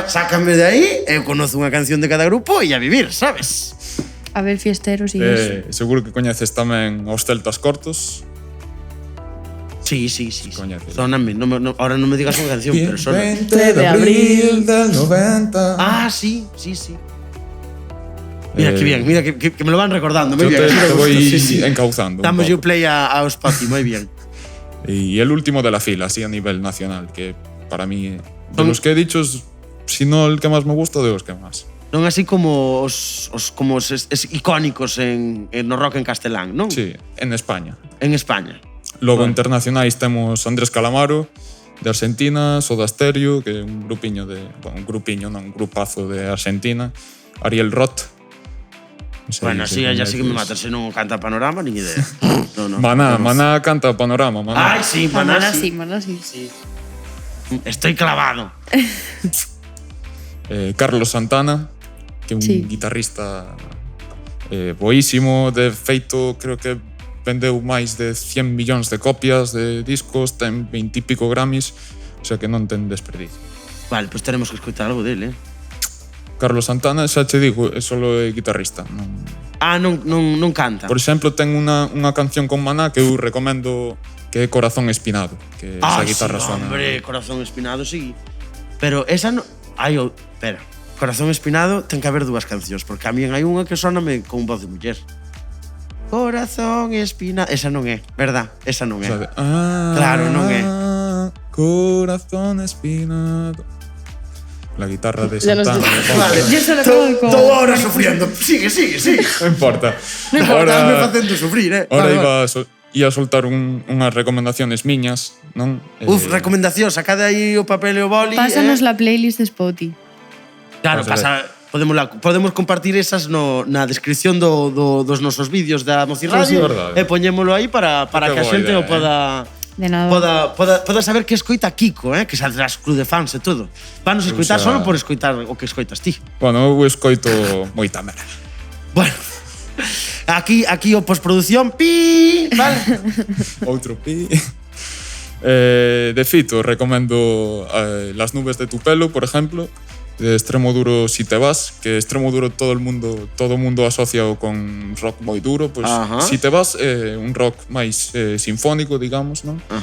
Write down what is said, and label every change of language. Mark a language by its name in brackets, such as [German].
[Galician] Sácame de aí, eu conozo unha canción de cada grupo e a vivir, sabes? A ver, fiesteros e iso. Seguro que coñeces tamén os Celtas Cortos. Sí. Sóname, ahora non me digas unha canción, pero sóname. 20 de abril del 90. Ah, sí. [Spanish] Mira que bien, mira que me lo van recordando. [Galician] Moi bien. [Spanish] Te voy encauzando. [Galician] Damos yo play ao Spotify, moi bien. [Spanish] Y el último de la fila, así a nivel nacional, que para mí, de los que he dicho, si no el que más me gusta, de los que más. [Galician] Non así como os icónicos no rock en castelán, non? Sí, en España. En España. Logo internacionais temos Andrés Calamaro, de Argentina, Soda Stereo, que é un grupiño un grupazo de Argentina, Ariel Roth. [Spanish] Bueno, así ya sí que me mata, [Galician] se non canta Panorama, nin idea. Maná canta Panorama. Ai, sí, Maná sí. [Spanish] Estoy clavado. [Galician] Carlos Santana, que é un guitarrista boísimo, de feito, creo que vendeu máis de 100 millóns de copias de discos, ten 20 e pico Grammys, o sea que non ten desperdicio. [Spanish] Vale, pues tenemos que [Galician] escoitar algo dele, Carlos Santana, xa che digo, é solo guitarrista. Non canta. Por exemplo, ten unha canción con Maná que eu recomendo, que é Corazón Espinado, que esa guitarra suena. Hombre, Corazón Espinado, sí. Pero esa non... espera. Corazón Espinado ten que haber dúas cancións, porque a mí hai unha que soname con voz de muller. Corazón Espinado... Esa non é, verdad? Esa non é. Claro, non é. [Spanish] Corazón Espinado... La guitarra de Santana. Vale, todo ahora sufriendo. Sigue. No importa. [Galician] Ahora me facendo sufrir, Ahora iba a soltar unhas recomendaciones miñas, non? Recomendación, sacade aí o papel e o boli. [Spanish] Pásanos la playlist de Spotify. [Galician] Claro, podemos compartir esas na descripción dos nosos vídeos da Moci Radio e poñémolo aí para que a xente o poda... De nada. Poda saber que escoita Kiko, que saldrás club de fans e todo. Vanos escoitar solo por escoitar o que escoitas ti. Bueno, eu escoito moita merda. Bueno, aquí o postproducción, pi, vale? Outro pi. De Fito, recomendo Las nubes de tu pelo, por ejemplo, de Extremoduro Si te vas, que Extremoduro todo mundo asocia con rock moi duro, pues Si te vas un rock máis sinfónico, digamos, non?